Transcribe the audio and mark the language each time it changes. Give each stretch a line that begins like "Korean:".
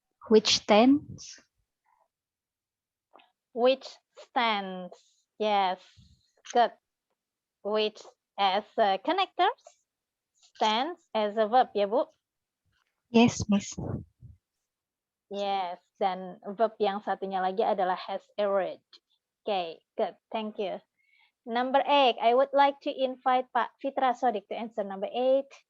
English: Which tense? Which stands? Yes. Good. Which as a connectors, stands as a verb ya Bu? Yes, Miss. Yes.
Indonesian: Dan verb yang satunya lagi adalah has average.
English: Okay, good. Thank you. Number 8. I would like to invite Pak Fitra Sodik to answer number 8.